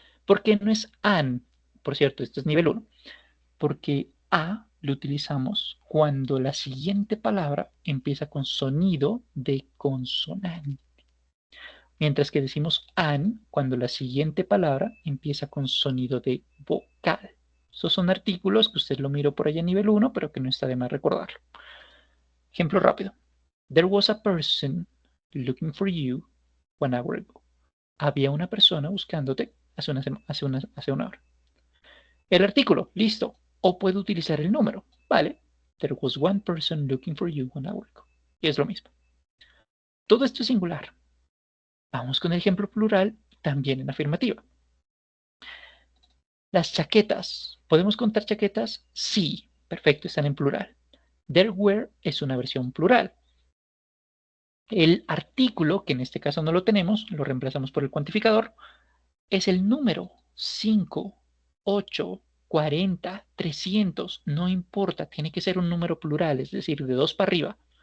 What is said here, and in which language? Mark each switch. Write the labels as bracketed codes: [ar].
[es] ¿Por qué no es an? Por cierto, esto es nivel 1. Porque a lo utilizamos cuando la siguiente palabra empieza con sonido de consonante. Mientras que decimos an cuando la siguiente palabra empieza con sonido de vocal. Esos son artículos que usted lo miró por allá a nivel 1, pero que no está de más recordarlo. Ejemplo rápido. [en] There was a person looking for you 1 hour ago. [es] Había una persona buscándote hace una hora. El artículo, listo. O puedo utilizar el número. Vale. [en] There was one person looking for you 1 hour ago. [es] Y es lo mismo. Todo esto es singular. Vamos con el ejemplo plural, también en afirmativa. Las chaquetas. ¿Podemos contar chaquetas? Sí. Perfecto, están en plural. There were es una versión plural. El artículo, que en este caso no lo tenemos, lo reemplazamos por el cuantificador, es el número 5, 8, 40, 300, no importa, tiene que ser un número plural, es decir, de 2 para arriba.